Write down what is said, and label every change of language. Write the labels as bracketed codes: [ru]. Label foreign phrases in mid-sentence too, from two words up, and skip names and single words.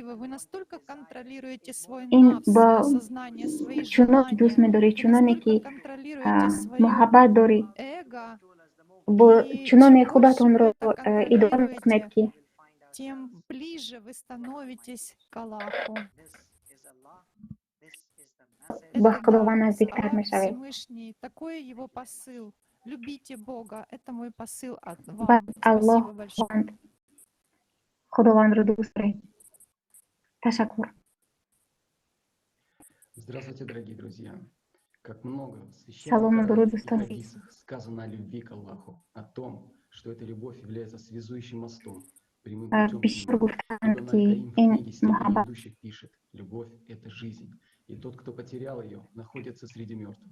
[fa] این با چنان دوست می‌داری، چنانی که محبت داری، با چنان خودتون را اداره می‌کنید که با خداوند نزدیکتر می‌شوید. و الله خداوند را دوست دارید. تشکر. [ru] Здравствуйте, дорогие друзья. Как много в Салом, священных добрый Коранах и день. хадисах сказано о любви к Аллаху, о том, что эта любовь является связующим мостом, прямым путем к [fa] بیشتر [ru] Нему. [fa] گفتند [ru] Ибн [fa] که [ru] Аль-Каим в [fa] این [ru] книге «Стихи [fa] محبت [ru] ведущих» пишет: «Любовь — это жизнь, и тот, кто потерял ее, находится среди мертвых.